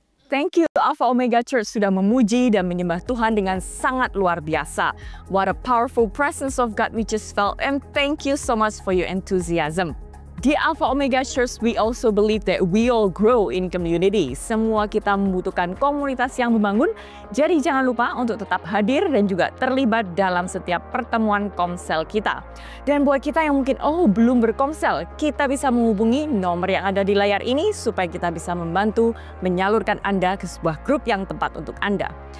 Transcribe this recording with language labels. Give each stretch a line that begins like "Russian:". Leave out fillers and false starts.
English: Thank you
Indonesian: Alpha Omega Church sudah memuji dan menyembah Tuhan dengan sangat luar biasa.
English: What a powerful presence of God we just felt, and thank you so much for your enthusiasm. Di Alpha Omega Church, we also believe that we all grow in community.
Indonesian: Semua kita membutuhkan komunitas yang membangun, jadi jangan lupa untuk tetap hadir dan juga terlibat dalam setiap pertemuan komsel kita. Dan buat kita yang mungkin belum berkomsel, kita bisa menghubungi nomor yang ada di layar ini supaya kita bisa membantu menyalurkan Anda ke sebuah grup yang tepat untuk Anda.